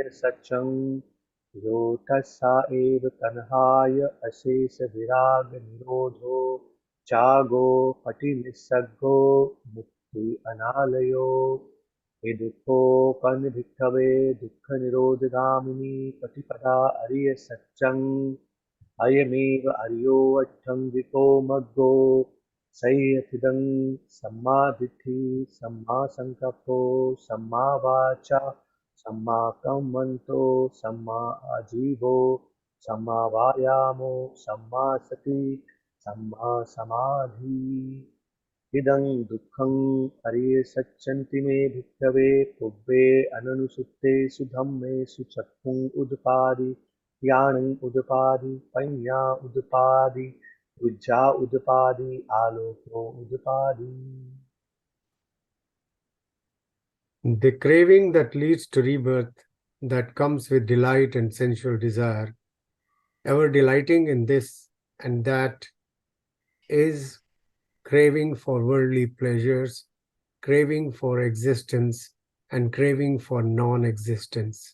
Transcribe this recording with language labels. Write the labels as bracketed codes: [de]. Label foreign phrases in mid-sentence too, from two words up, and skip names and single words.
[pi] सच्चं यो तस्सा एव तन्हाय अशेष विराग निरोधो चागो पटि निस्सग्गो मुक्ति अनालयो दुःखोपन भिक्खवे दुःख निरोधगामिनी पटिपदा अरिय सच्चं अयमेव अर्यो अष्टाङ्गिको मग्गो संयतिदं सम्मा दिट्ठि सम्मा संकप्पो सम्मा वाचा सम्मा कम्मन्तो सम्मा आजीवो सम्मा वायामो सम्मा सति सम्मा समाधि इदं दुःखं अरिय सच्चन्ति मे भिक्खवे पुब्बे अननुसुप्तेषु धम्मेषु चक्षुं उदपादि यानं उदपादि पञ्ञा उदपादि उज्जा उदपादि आलोको उदपादि. [en] The craving that leads to rebirth, that comes with delight and sensual desire, ever delighting in this and that, is craving for worldly pleasures, craving for existence, and craving for non-existence.